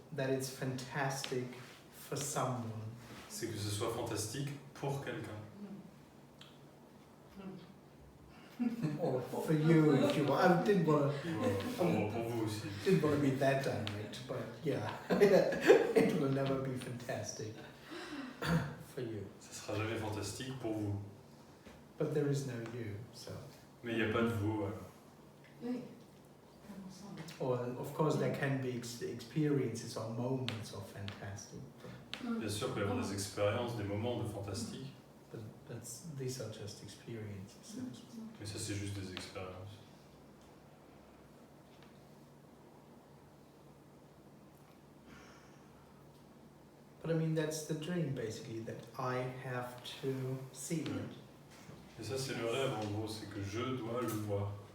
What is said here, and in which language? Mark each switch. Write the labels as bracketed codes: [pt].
[en] that it's fantastic for someone. [fr] c'est que ce soit fantastique pour quelqu'un. [en] Or for you, if you want. I didn't want [fr] Pour vous aussi. [en] to be that direct, but yeah, it will never be fantastic for you. [fr] Ça sera jamais fantastique pour vous. [en] But there is no you, so. [fr] Mais il n'y a pas de vous. Oui, un ensemble. [en] Or of course there can be experiences or moments of fantastic, [fr] Bien sûr, il peut y avoir des expériences, des moments de fantastique, [en] but these are just experiences. So to speak. [fr] mais ça c'est juste des expériences. [en] But I mean that's the dream basically, that I have to see it. [fr] Et ça c'est le rêve en gros, c'est que je dois le voir.